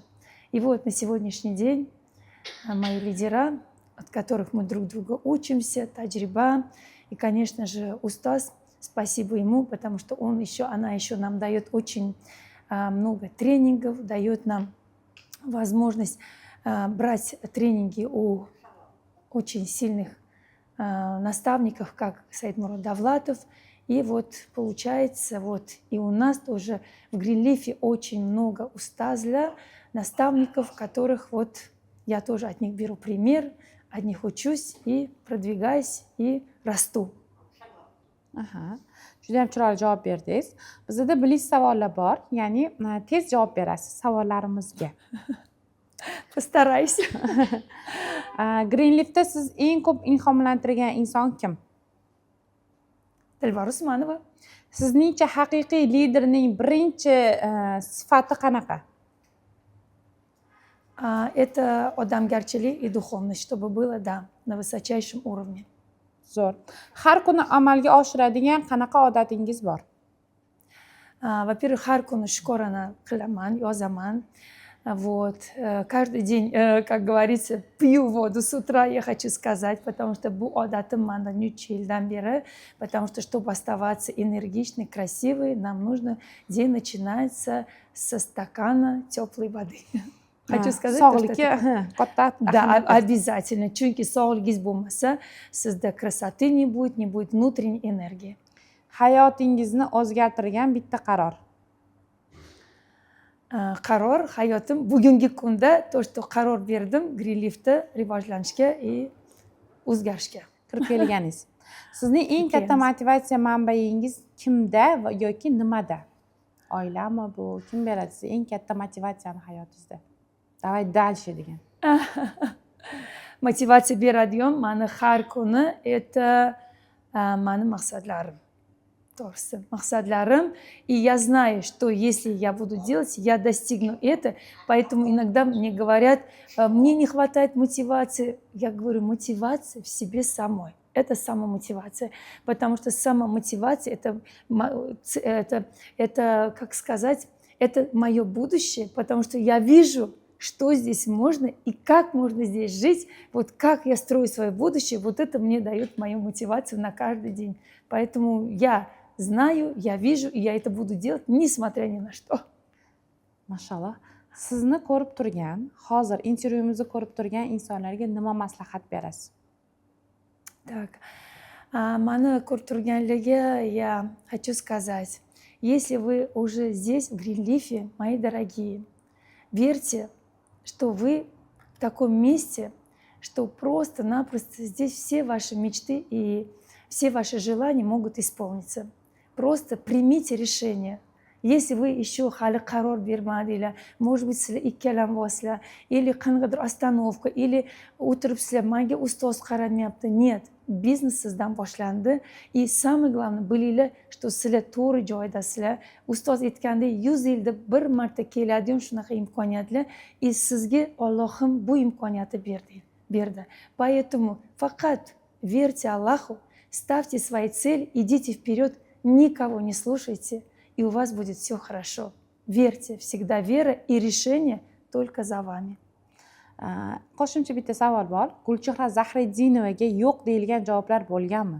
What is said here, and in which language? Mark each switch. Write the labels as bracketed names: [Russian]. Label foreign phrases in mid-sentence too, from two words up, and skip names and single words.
[Russian] И вот на сегодняшний день мои лидера, от которых мы друг друга учимся, таджриба, и, конечно же, Устаз, спасибо ему, потому что она еще нам дает очень много тренингов, дает нам возможность брать тренинги у очень сильных наставников, как Саид Мурод Давлатов. И вот получается, вот и у нас тоже в Гринлифе очень много устазля, наставников, которых вот я тоже от них беру пример, от них учусь и продвигаюсь и расту. [Uzbek] Juda ham chiroyli javob berdingiz. Bizda bilish savollar bor, ya'ni tez javob berasiz savollarimizga. [Russian] Постараюсь. [Uzbek] Greenleaf'da siz eng ko'p ilhomlantirgan inson kim? Dilbar Usmanova. Sizningcha haqiqiy liderning birinchi sifati qanaqa? [Russian] Это odamgarchilik и духовность, чтобы было, да, на высочайшем уровне. [Uzbek] Zo'r. Har kuni amalga oshiradigan qanaqa odatingiz bor? [Russian] Во-первых, [Uzbek] har kuni shkorana qilaman, yozaman. [Russian] Вот. Каждый день, как говорится, пью воду с утра, я хочу сказать, потому что [Uzbek] bu odatim manda necha yildan beri, [Russian] потому что, чтобы оставаться энергичной, красивой, нам нужно день начинается со стакана теплой воды. Хочу сказать, [Uzbek] sog'likka [Russian] да, обязательно. [Uzbek] Chunki sog'ligingiz bo'lmasa, sizda [Russian] krasоты не будет внутренней энергии. [Uzbek] Hayotingizni o'zgartirgan bitta qaror. Qaror hayotim bugungi kunda то, что qaror berdim Greenleaf'da rivojlanishga и o'zgarishga. Kirib kelganingiz. Sizning eng katta motivatsiya manbaingiz kimda yoki nimada? Oilami bu? Kim beradi sizga eng katta motivatsiyani hayotingizda? [Russian] Давай дальше degan. [Uzbek] Motivatsiya beradigan mani har kuni [Russian] это mani [Uzbek] maqsadlarim. To'g'risi, maqsadlarim. [Russian] И я знаю, что если я буду делать, я достигну это. Поэтому иногда мне говорят, мне не хватает мотивации. Я говорю, мотивация в себе самой. Это самомотивация. Потому что самомотивация это, как сказать, это мое будущее. Потому что я вижу, что здесь можно и как можно здесь жить, вот как я строю свое будущее, вот это мне дает мою мотивацию на каждый день. Поэтому я знаю, я вижу, и я это буду делать, несмотря ни на что. [Uzbek] Mashallah. Sizni ko'rib turgan, hozir intervyuimizni ko'rib turgan insonlarga nima maslahat berasiz? [Russian] Так, [Uzbek] mani ko'rib turganlarga [Russian] я хочу сказать, если вы уже здесь, в Greenleaf'е, мои дорогие, верьте, что вы в таком месте, что просто-напросто здесь все ваши мечты и все ваши желания могут исполниться. Просто примите решение. Если вы еще [Uzbek] hali qaror bermadinglar, [Russian] может быть, [Uzbek] sizlar ikkalanasizlar, или qanaqadir остановка, или o'tiribsizlar, menga ustoz qaramayapti. Нет, biznes sizdan boshlandi. [Russian] И самое главное, bilinglar, что [Uzbek] sizlar to'g'ri joydasizlar. Ustoz aytgandek, 100 yilda bir marta keladigan shunaqa imkoniyatlar, и sizga Allohim bu imkoniyatni berdi. [Russian] Поэтому faqat верьте Аллаху, ставьте свои цели, идите вперед, никого не слушайте, и у вас будет все хорошо. Верьте, всегда вера и решение только за вами. [Uzbek] Qo'shimcha bitta savol bor. Gulchehra Zahridinovaga yo'q deyilgan javoblar bo'lganmi?